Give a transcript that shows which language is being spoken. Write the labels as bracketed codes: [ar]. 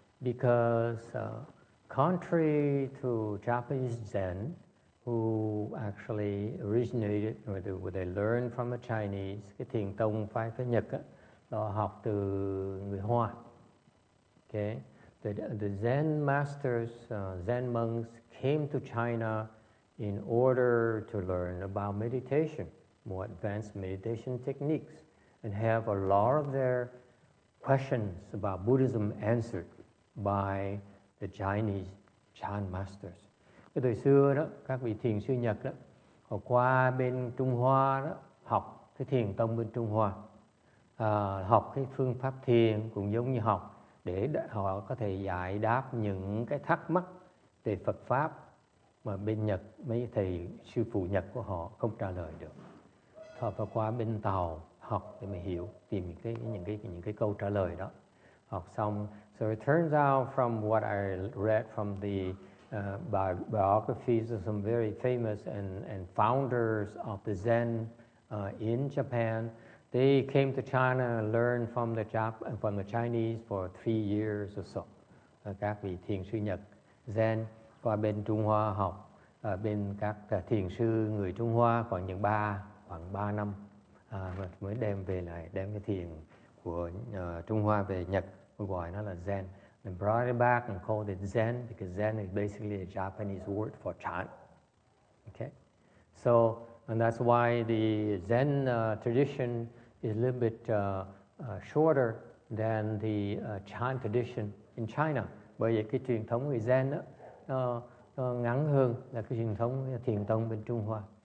[en] Because contrary to Japanese Zen, who actually originated, or they learned from the Chinese, [vi] cái thiền tông phái phái Nhật á, họ học từ người Hoa. [en] Okay? The Zen masters, Zen monks came to China in order to learn about meditation, more advanced meditation techniques, and have a lot of their questions about Buddhism answered by the Chinese Chan masters. [vi] Cái thời xưa đó, các vị thiền sư Nhật đó, họ qua bên Trung Hoa đó, học cái thiền tông bên Trung Hoa. Học cái phương pháp thiền cũng giống như học để họ có thể giải đáp những cái thắc mắc về Phật Pháp mà bên Nhật, mấy thầy sư phụ Nhật của họ không trả lời được. Họ phải qua bên Tàu học để mà hiểu, tìm những cái câu trả lời đó. Học xong, [en] so it turns out from what I read from the biographies of some very famous and founders of the Zen in Japan, they came to China and learned from the Chinese for 3 years or so. [vi] Các vị thiền sư Nhật Zen qua bên Trung Hoa học, bên các thiền sư người Trung Hoa khoảng 3 năm mới đem cái thiền của Trung Hoa về Nhật, gọi nó là Zen. [en] And brought it back and called it Zen because Zen is basically a Japanese word for chant. Okay, so and that's why the Zen tradition is a little bit shorter than the chant tradition in China. [vi] Bởi vậy cái truyền thống người Zen đó ngắn hơn là cái truyền thống thiền tông bên Trung Hoa.